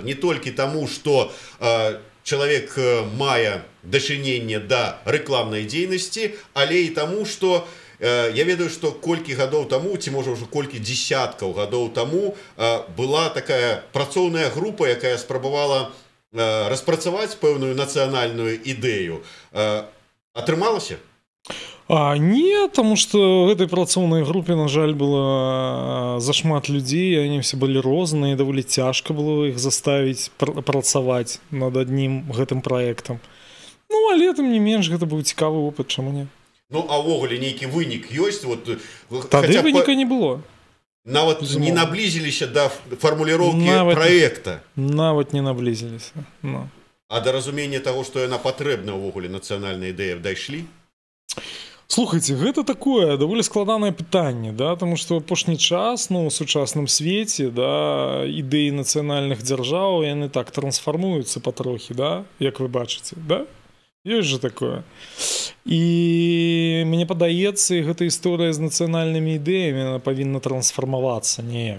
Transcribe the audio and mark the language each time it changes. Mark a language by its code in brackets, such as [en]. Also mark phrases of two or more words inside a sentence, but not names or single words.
[be] Не толькі таму, што чалавек мае дачыненне да рэкламнай дзейнасці, але і таму, што я ведаю, што колькі гадоў таму, ці можа ўжо колькі дзесяткаў гадоў таму была такая працоўная група, якая спрабавала распрацаваць пэўную нацыянальную ідэю. Атрымалася? Не, [ru] потому что в этой [be] працоўнай групе, на жаль, было зашмат людзей, [ru] они все были [be] розныя, даволі цяжка было іх заставіць працаваць над аднім гэтым праектам. Ну, але тым не менш, гэта быў цікавы опыт, чаму не? Ну, а ўвогуле нейкі вынік ёсць? Тады выніка не было. [ru] Нават не наблизились до формулировки проекта. Нават не наблизились. No. А до разумения того, что [be] яна патрэбна ўвогуле нацыянальная ідэя, дайшлі? Слухайте, гэта такое даволі складанае пытанне, да, [ru] потому что [be] апошні час, ну, у сучасным свеце, да, ідэі нацыянальных дзяржаў, яны так трансфармуюцца патрохі, да, як вы бачыце, да? Ёсць же такое. І мне падаецца, гэта історыя з нацыянальнымі ідэямі, яна павінна трансфармавацца неяк.